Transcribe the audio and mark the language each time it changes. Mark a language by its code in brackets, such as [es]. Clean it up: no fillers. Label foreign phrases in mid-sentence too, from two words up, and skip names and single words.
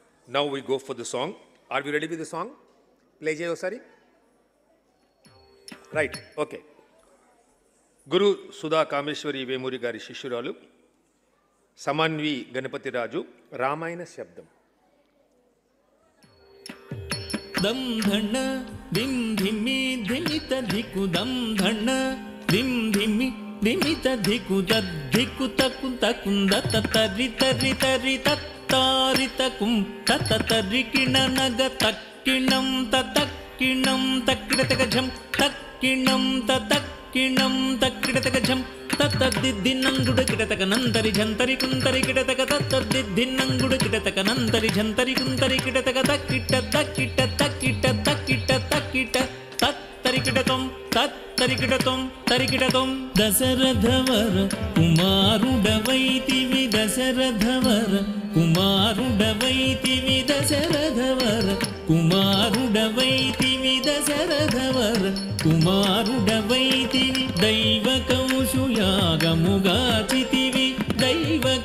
[en] Now we go for the song. Are we ready with the song? Play Jay Osari. Right, okay. [te] Guru Sudha Kameshwari Vemuri Gari Shishuralu, Samanvi Ganapati Raju, Ramayana Shabdam. Dam dhana dim dhimi dhimita dhiku dam dhana dim dhimi dhimita dhiku tad dhiku takun takunda tatari tari tari tattari takum tatatari kinanaga takkinam tatakkinam takkidataga takkinam tatakkinam takkidataga తత్తదిద్దిన్నంగుడు కిటతక నంతరి జంతరి కుంతరి కిటతక తత్తదిద్దిన్నంగుడు కిటతక నంతరి జంతరి కుంతరి కిటతక తక్కిట తక్కిట తక్కిట తక్కిట తక్కిట తత్తరికిటతం తత్తరికిటతం తరికిటతం దశరథవర కుమారుడవైతివి దశరథవర కుమారుడవైతివి దశరథవర కుమారుడవైతివి దశరథవర కుమారుడవైతివి దైవ కౌశుయాగముగాచితివి దైవ